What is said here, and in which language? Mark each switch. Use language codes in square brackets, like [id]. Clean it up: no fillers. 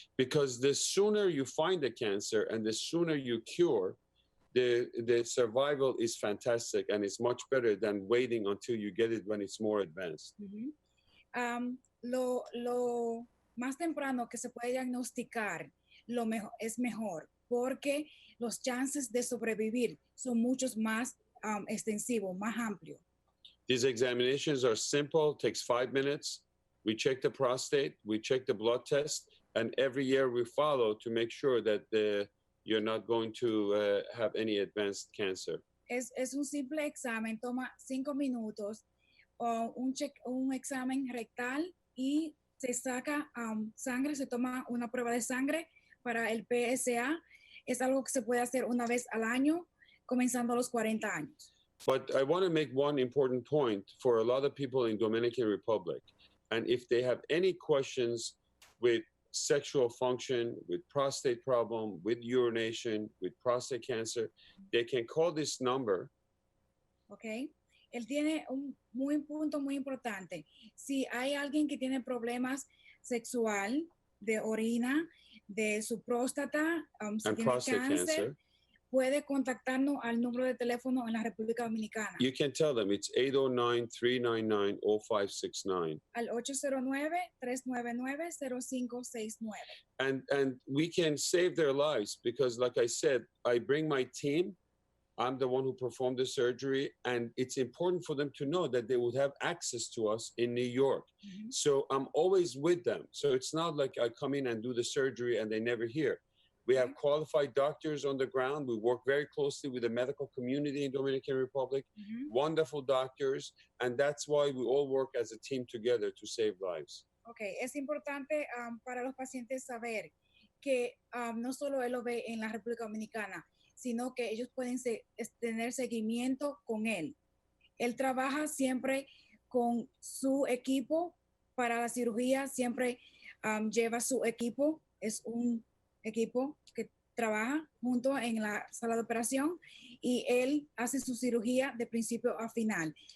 [en] Because the sooner you find the cancer and the sooner you cure, the survival is fantastic and it's much better than waiting until you get it when it's more advanced. [es] Lo más temprano que se puede diagnosticar es mejor porque los chances de sobrevivir son muchos más extensivos, más amplios. [en] These examinations are simple, takes 5 minutes. We check the prostate, we check the blood test, and every year we follow to make sure that you're not going to have any advanced cancer. [es] Es un simple examen, toma 5 minutos, un examen rectal y se saca sangre, se toma una prueba de sangre para el PSA. Es algo que se puede hacer una vez al año, comenzando a los 40 años. [en] But I want to make one important point for a lot of people in Dominican Republic. And if they have any questions with sexual function, with prostate problem, with urination, with prostate cancer, they can call this number. Okay. [es] Él tiene un punto muy importante. Si hay alguien que tiene problemas sexual, de orina, de su próstata, si tiene cáncer, puede contactarnos al número de teléfono en la República Dominicana. [en] You can tell them it's 809-399-0569. [es] Al 809-399-0569. [en] And we can save their lives because, like I said, I bring my team. I'm the one who performed the surgery, and it's important for them to know that they would have access to us in New York. So I'm always with them. So it's not like I come in and do the surgery and they never hear. We have qualified doctors on the ground. We work very closely with the medical community in Dominican Republic, wonderful doctors, and that's why we all work as a team together to save lives. [es] Okay, es importante para los pacientes saber que no solo él lo ve en la República Dominicana, sino que ellos pueden tener seguimiento con él. Él trabaja siempre con su equipo para la cirugía, siempre lleva su equipo, es un equipo que trabaja junto en la sala de operación y él hace su cirugía de principio a final.